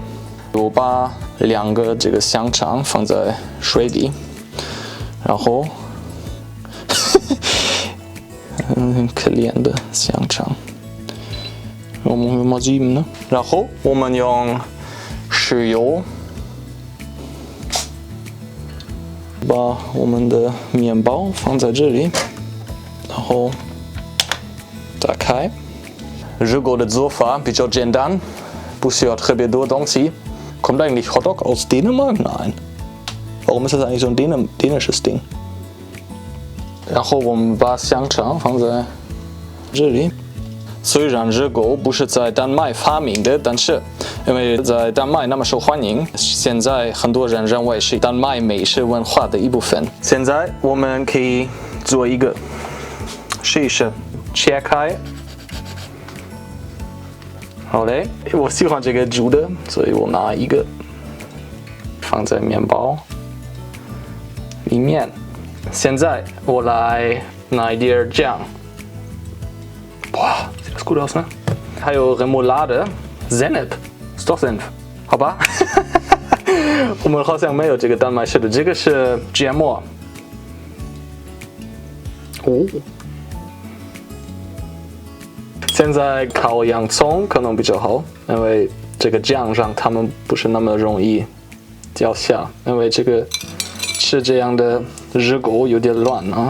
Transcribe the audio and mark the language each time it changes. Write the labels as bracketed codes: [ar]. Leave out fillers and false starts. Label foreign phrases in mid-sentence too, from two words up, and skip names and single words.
[zh] 我把2个这个香肠放在水里，然后很可怜的香肠，我们用毛巾呢，然后我们用豉油。把我们的面包放在这里，然后打开。热狗的做法比较简单，不需要特别多东西。 [de] Kommt eigentlich Hotdog aus Dänemark? Nein. Warum ist das eigentlich so ein dänisches Ding? [zh] 然后我们把香肠放在这里。虽然热狗不是在丹麦发明的，但是因为在丹麦那么受欢迎，现在很多人认为是丹麦美食文化的一部分。现在我们可以做一个，试一试，切开。好嘞，我喜欢这个煮的，所以我拿一个放在面包里面。现在我来拿一点酱。 [de] Boah, sieht das gut aus, ne? 还有 Remoulade, Senf, ist doch Senf， [zh] 好吧？我们好像没有这个丹麦式的，这个是芥末。哦，现在烤洋葱可能比较好，因为这个酱让它们不是那么容易掉下，因为这个吃这样的热狗有点乱啊。